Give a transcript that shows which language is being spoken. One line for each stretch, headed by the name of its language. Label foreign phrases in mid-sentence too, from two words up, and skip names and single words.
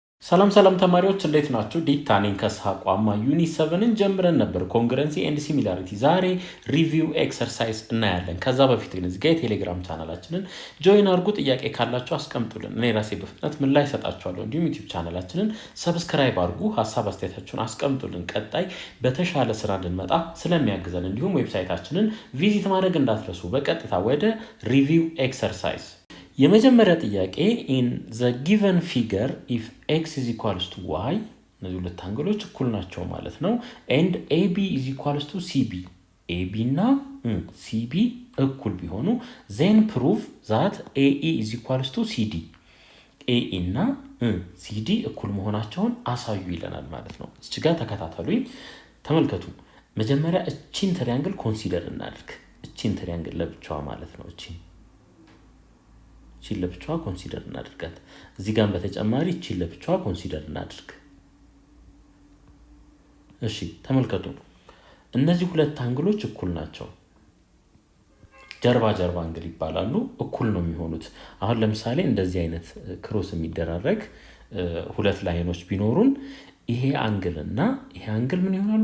Amharic: ሰላም ተማሪዎች እንዴት ናችሁ? ዲታኔን ከስሐቋማ ዩኒት 7ን ጀምረን ነበር
English: congruency and similarity።
Amharic: ዛሬ
English: review exercise
Amharic: እናያለን። ከዛ በፊት ግን እዚህ ጋር የቴሌግራም ቻናላችንን ጆይን አድርጉ። ጥያቄ ካላችሁ አስቀምጡልን፣ እኔ ራሴ በፍጥነት ምላሽ እሰጣችኋለሁ። እንዲሁም ዩቲዩብ ቻናላችንን ሰብስክራይብ አድርጉ፣ ሀሳብ አስተያየታችሁን አስቀምጡልን። ቀጣይ በተሻለ ስራ እንድንመጣ ስለሚያግዘን እንዲሁም ዌብሳይታችንን ቪዚት ማድረግ እንዳትረሱ። በቀጥታ
English: ወደ review exercise
Amharic: የመጀመሪያ ጥያቄ
English: in the given figure if x is equals to y እነዚህ
Amharic: ሁለት አንግሎች እኩል ናቸው ማለት ነው
English: and AB is equals to CB
Amharic: AB እና CB እኩል ቢሆኑ
English: then prove that AE is equals to CD
Amharic: AE እና CD እኩል መሆናቸውን አሳዩ ይለናል ማለት ነው። እዚህ ጋር ተከታተሉኝ፣ ተመልከቱ። መጀመሪያ እቺን
English: triangle consider
Amharic: እናድርግ። እቺን ትሪያንግል ለብቻዋ ማለት ነው። እቺን ለብቻዋ ኮንሲደር እናድርጋት። እዚህ ጋር በተጨማሪ እቺን ለብቻዋ ኮንሲደር እናድርግ። እሺ ተመልከቱ፣ እነዚህ ሁለት አንግሎች እኩል ናቸው። ጀርባ አንግል ይባላሉ። እኩል ነው የሚሆኑት። አሁን ለምሳሌ እንደዚህ አይነት ክሮስ የሚደራረግ ሁለት ላይኖች ቢኖሩን ይሄ አንግል እና ይሄ አንግል ምን ይሆናሉ?